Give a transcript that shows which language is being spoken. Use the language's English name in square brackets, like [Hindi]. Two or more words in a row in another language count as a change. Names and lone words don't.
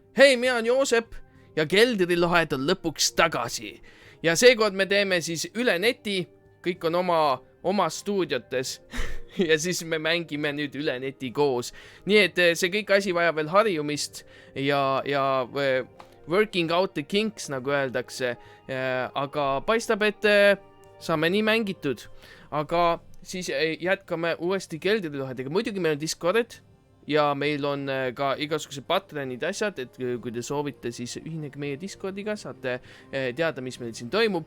[Estonian] Hei, mina on Joosep ja Keldrilohed on lõpuks tagasi. Ja seekord me teeme siis üle neti, kõik on oma stuudiotes ja siis me mängime nüüd üle neti koos. Nii et see kõik asi vajab veel harjumist ja [English] working out the kinks, [Estonian] nagu öeldakse. Aga paistab, et saame nii mängitud. Aga siis jätkame uuesti Keldrilohedega. Muidugi meil on Discord ja meil on ka igasugused Patreonid asjad, et kui te soovite, siis ühinege meie Discordiga, saate teada, mis meil siin toimub.